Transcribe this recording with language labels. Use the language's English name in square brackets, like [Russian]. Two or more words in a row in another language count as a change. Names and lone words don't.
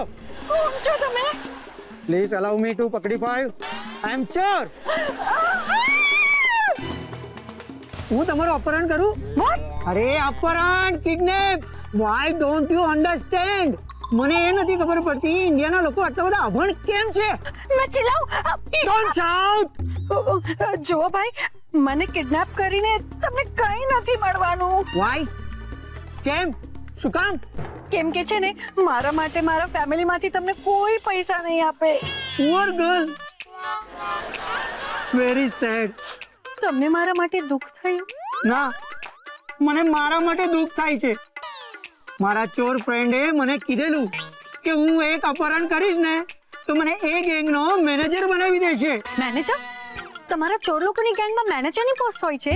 [Gujarati] કોણ છો તમે? [English] Please allow me to Pakdi 5. I am Chor! [Gujarati] હું તમારું અપહરણ કરું? [English] What? [Gujarati] અરે અપહરણ, કિડનેપ! [English] Why don't you understand? [Gujarati] મને એ નથી ખબર પડતી ઇન્ડિયાના લોકો આટલા બધા અભણ કેમ છે? [Hindi] मैं चिल्लाऊं? [English] Don't shout! [Gujarati] જો ભાઈ, મને કિડનેપ કરીને તમને કંઈ નથી મળવાનું. Why? કેમ? શું કામ? કેમ કે છે ને, મારા માટે મારા ફેમિલીમાંથી તમને કોઈ પૈસા નહીં આપે. [English] Poor girl! Very sad. [Gujarati] તમને મારા માટે દુઃખ થયું? ના, મને મારા માટે દુઃખ થાય છે. મારા ચોર ફ્રેન્ડે મને કીધેલું કે હું એક અપહરણ કરીશ ને તો મને એ ગેંગનો મેનેજર બનાવી દેશે. મેનેજર? તમારા ચોર લોકોની ગેંગમાં મેનેજરની પોસ્ટ હોય છે?